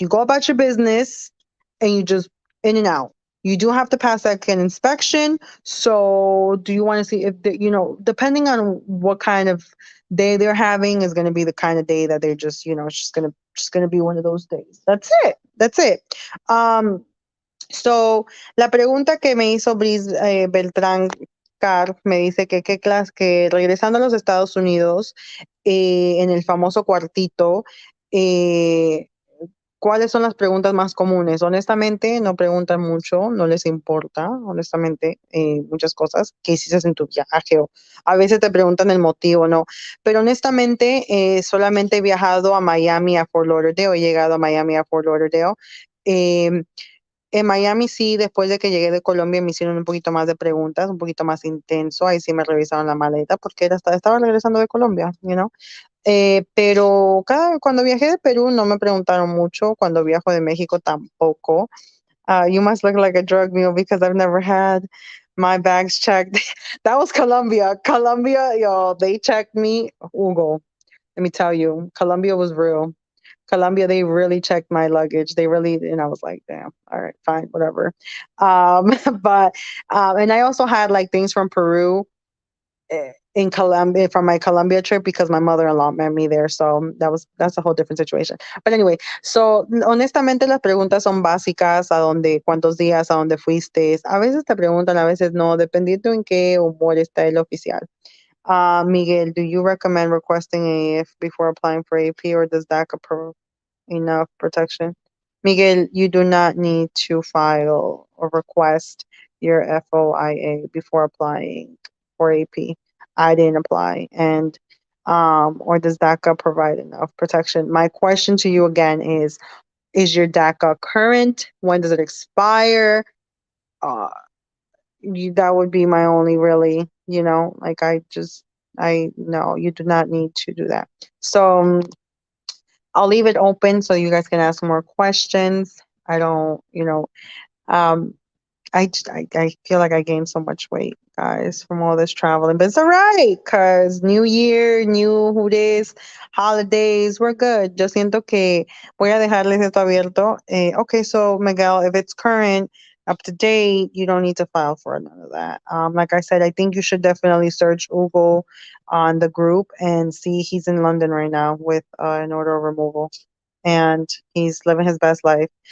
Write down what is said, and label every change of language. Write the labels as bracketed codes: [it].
[en] You go about your business and you just in and out. You do have to pass that kind of inspection. So, do you want to see if depending on what kind of day they're having is going to be the kind of day that they're just, it's just gonna be one of those days. That's it. That's it. [es] Um, So, la pregunta que me hizo Beltrán Carr me dice que qué clase, que regresando a los Estados Unidos, en el famoso cuartito, eh, ¿cuáles son las preguntas más comunes? Honestamente, no preguntan mucho, no les importa, honestamente, muchas cosas que hiciste en tu viaje o a veces te preguntan el motivo, ¿no? Pero honestamente, solamente he viajado a Miami, a Fort Lauderdale, he llegado a Miami, a Fort Lauderdale. em, en Miami sí, después de que llegué de Colombia me hicieron un poquito más de preguntas, un poquito más intenso, ahí sí me revisaron la maleta porque estaba regresando de Colombia, pero cuando viajé de Perú no me preguntaron mucho, cuando viajo de México tampoco. [en] You must look like a drug mule because I've never had my bags checked. That was Colombia. Colombia, yo, they checked me. Hugo, let me tell you, Colombia was real. Colombia, they really checked my luggage. They really, and I was like, damn, all right, fine, whatever. But, and I also had like things from Peru in Colombia from my Colombia trip because my mother-in-law met me there. So that's a whole different situation. But anyway, so [es] honestamente las preguntas son básicas, a dónde, cuántos días, a dónde fuiste. A veces te preguntan, a veces no, dependiendo en qué humor está el oficial. [en] Miguel, do you recommend requesting AF before applying for AP or does DACA enough protection? Miguel, you do not need to file or request your FOIA before applying for AP. I didn't apply. And or does DACA provide enough protection? My question to you again is your DACA current? When does it expire? Uh, that would be my only really, like I no, you do not need to do that. So I'll leave it open so you guys can ask more questions. I don't, um, I feel like I gained so much weight, guys, from all this traveling, but it's all right because New Year, new who this, holidays, we're good. [es] Yo siento que voy a dejarles esto abierto. [en] Okay, so Miguel, if it's current, up to date, you don't need to file for none of that. Like I said, I think you should definitely search Google on the group and see he's in London right now with an order of removal and he's living his best life.